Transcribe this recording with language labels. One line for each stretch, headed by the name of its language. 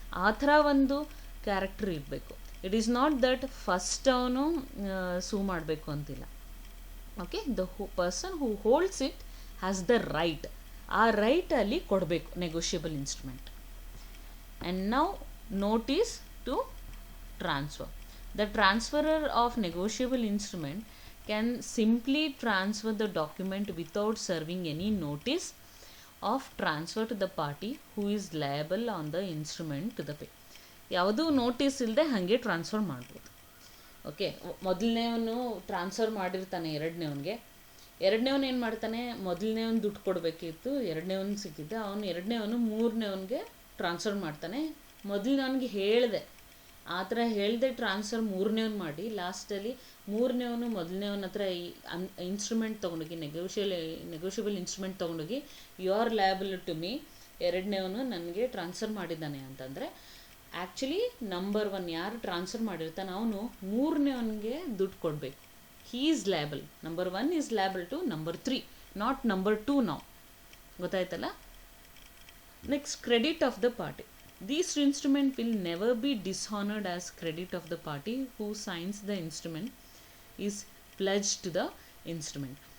Kannada: ಆ ಥರ ಒಂದು ಕ್ಯಾರೆಕ್ಟರ್ ಇರಬೇಕು.
English: it is not that first
Kannada: ಅವನು ಸೂ ಮಾಡಬೇಕು ಅಂತಿಲ್ಲ.
English: Okay, the person who holds it has the right.
Kannada: ಆ ರೈಟಲ್ಲಿ ಕೊಡಬೇಕು negotiable instrument.
English: And no notice to transfer. The transferor of negotiable instrument can simply transfer the document without serving any notice of transfer to the party who is liable on the instrument to the pay.
Kannada: ಯಾವುದೂ notice ಇಲ್ಲದೆ ಹಾಗೆ transfer ಮಾಡ್ಬೋದು. Okay, ಮೊದಲನೇವನು transfer ಮಾಡಿರ್ತಾನೆ ಎರಡನೇವನು ಏನು ಮಾಡ್ತಾನೆ, ಮೊದಲನೇವನು ದುಡ್ಡು ಕೊಡಬೇಕಿತ್ತು, ಎರಡನೇವನು ಸಿಕ್ಕಿದ್ದೆ, ಅವನು ಎರಡನೇವನು 3ನೇವನಿಗೆ ಟ್ರಾನ್ಸ್ಫರ್ ಮಾಡ್ತಾನೆ. ಮೊದಲನೇವನಿಗೆ ಹೇಳಿದೆ ಆ ಥರ ಹೇಳ್ದೆ ಟ್ರಾನ್ಸ್ಫರ್ ಮೂರನೇವ್ನು ಮಾಡಿ ಲಾಸ್ಟಲ್ಲಿ ಮೂರನೇವನು ಮೊದಲನೇವನ ಹತ್ರ ಈ ಇನ್ಸ್ಟ್ರೂಮೆಂಟ್ ತೊಗೊಂಡೋಗಿ ನೆಗೋಷಿಯಬಲ್ ಇನ್ಸ್ಟ್ರೂಮೆಂಟ್ ತೊಗೊಂಡೋಗಿ
English: you are liable to me,
Kannada: ಎರಡನೇವನು ನನಗೆ ಟ್ರಾನ್ಸ್ಫರ್ ಮಾಡಿದ್ದಾನೆ ಅಂತಂದರೆ ಆ್ಯಕ್ಚುಲಿ ನಂಬರ್ 1 ಯಾರು ಟ್ರಾನ್ಸ್ಫರ್ ಮಾಡಿರ್ತಾನೆ ಅವನು ಮೂರನೇವನಿಗೆ ದುಡ್ಡು ಕೊಡಬೇಕು.
English: He is liable. Number 1 is liable to number 3, not number 2 ನಾವು.
Kannada: ಗೊತ್ತಾಯ್ತಲ್ಲ?
English: Next, credit of the party. This instrument will never be dishonored as credit of the party who signs the instrument is pledged to the instrument.